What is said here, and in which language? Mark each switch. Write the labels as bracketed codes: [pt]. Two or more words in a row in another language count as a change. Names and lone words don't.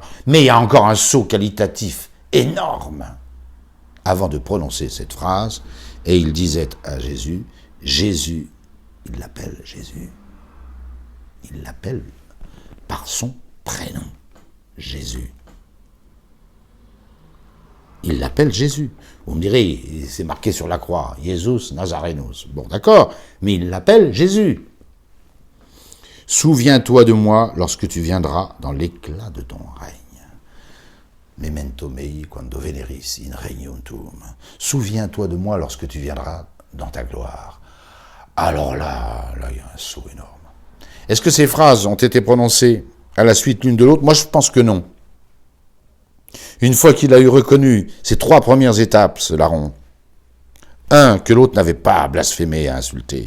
[fr] Mais il y a encore un saut qualitatif énorme avant de prononcer cette phrase, et il disait à Jésus, Jésus, il l'appelle Jésus, il l'appelle par son prénom, Jésus. Il l'appelle Jésus. Vous me direz, c'est marqué sur la croix, [la] Jesus Nazarenus. [fr] Bon, d'accord, mais il l'appelle Jésus. Souviens-toi de moi lorsque tu viendras dans l'éclat de ton règne. [la] Memento mei quando veneris in regnum tuum. [fr] Souviens-toi de moi lorsque tu viendras dans ta gloire. Alors là, il y a un saut énorme. Est-ce que ces phrases ont été prononcées à la suite l'une de l'autre? Moi, je pense que non. Une fois qu'il a eu reconnu ces trois premières étapes, ce larron, un, que l'autre n'avait pas blasphémé et insulté.